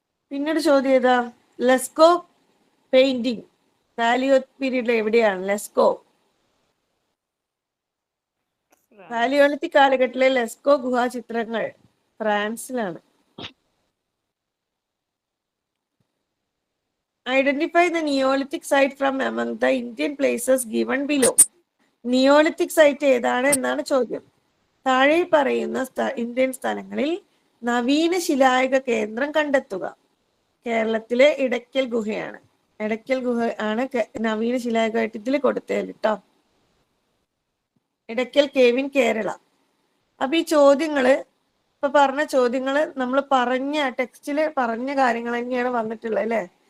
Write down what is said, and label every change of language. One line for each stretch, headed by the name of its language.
Malayalam: പിന്നീട് ചോദ്യം ഏതാ? ലെസ്കോ പെയിന്റിംഗ് പാലിയോ പീരീഡിൽ എവിടെയാണ്? ലെസ്കോ പാലിയോളിത്തിക് കാലഘട്ടത്തിലെ ലെസ്കോ ഗുഹാ ചിത്രങ്ങൾ ഫ്രാൻസിലാണ്.
English: Identify the neolithic site from among the Indian places given below.
Malayalam: Neolithic site ഏതാണ് എന്നാണ് ചോദ്യം. താഴെ പറയുന്ന ഇന്ത്യൻ സ്ഥലങ്ങളിൽ നവീന ശിലായുഗ കേന്ദ്രം കണ്ടെത്തുക. കേരളത്തിലെ ഇടയ്ക്കൽ ഗുഹയാണ്. ഇടയ്ക്കൽ ഗുഹ ആണ് നവീന ശിലായുഗമായിട്ട് ഇതിൽ കൊടുത്തത് കേട്ടോ. ഇടയ്ക്കൽ കേവിൻ, കേരള. അപ്പൊ ഈ ചോദ്യങ്ങള്, ഇപ്പൊ പറഞ്ഞ ചോദ്യങ്ങള് നമ്മൾ പറഞ്ഞ ടെക്സ്റ്റില് പറഞ്ഞ കാര്യങ്ങൾ തന്നെയാണ് വന്നിട്ടുള്ളത് അല്ലെ.